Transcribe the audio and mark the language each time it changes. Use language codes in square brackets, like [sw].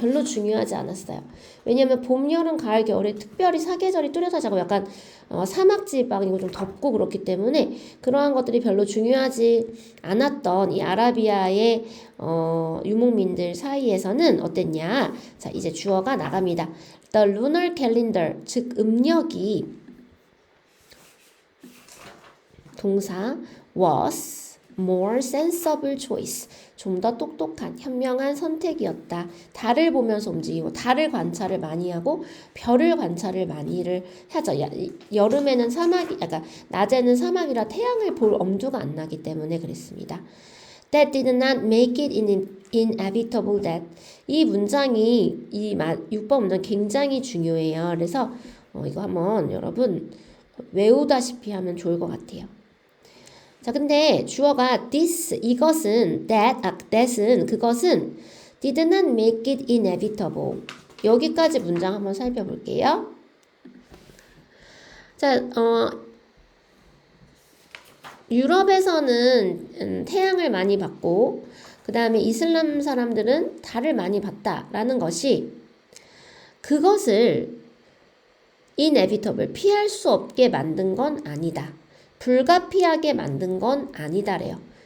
[ko] 별로 중요하지 않았어요. 왜냐하면 봄, 여름, 가을, 겨울에 특별히 사계절이 뚜렷하지 않고 약간 사막지방이고 좀 덥고 그렇기 때문에 그러한 것들이 별로 중요하지 않았던 이 아라비아의 유목민들 사이에서는 어땠냐? 자, 이제 주어가 나갑니다. [en] The lunar calendar, [ko] 즉 음력이 동사 [en] was more sensible choice. [ko] 좀 더 똑똑한, 현명한 선택이었다. 달을 보면서 움직이고, 달을 관찰을 많이 하고, 별을 관찰을 많이를 하죠. 여름에는 그러니까 낮에는 사막이라 태양을 볼 엄두가 안 나기 때문에 그랬습니다. [en] That did not make it inevitable that. [ko] 이 문장이, 6번 문장 굉장히 중요해요. 그래서 이거 한번 여러분 외우다시피 하면 좋을 것 같아요. 자, 근데 주어가 this, 이것은, that은, 그것은 [en] did not make it inevitable. [ko] 여기까지 문장 한번 살펴볼게요. 자, 유럽에서는 태양을 많이 봤고, 그 다음에 이슬람 사람들은 달을 많이 봤다라는 것이 그것을 inevitable, 피할 수 없게 만든 건 아니다. 불가피하게 만든 건 아니다래요.